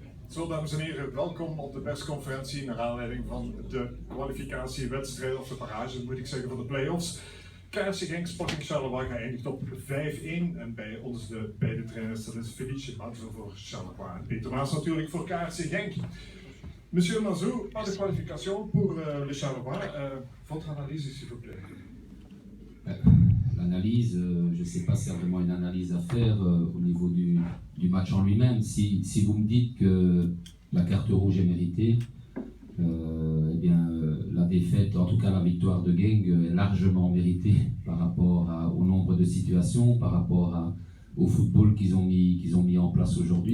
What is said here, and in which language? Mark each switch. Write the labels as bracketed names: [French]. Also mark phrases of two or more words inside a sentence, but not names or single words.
[Dutch] Zo, dames en heren, welkom op de persconferentie naar aanleiding van de kwalificatiewedstrijd, of de barrage moet ik zeggen, van de play-offs. KRC Genk Sporting Charleroi geëindigd op 5-1 en bij ons de beide trainers, dat is Felice Mazou voor Charleroi en Peter Maas natuurlijk voor KRC Genk. [French] Monsieur Mazou, pas de qualification pour le Charleroi, votre analyse s'il vous plaît. L'analyse, je ne sais pas s'il y a vraiment une analyse à faire au niveau du match en lui-même. Si vous me dites que la carte rouge est méritée, eh bien, la défaite, en tout cas la victoire de Genk est largement méritée par rapport au nombre de situations, par rapport au football qu'ils ont mis en place aujourd'hui.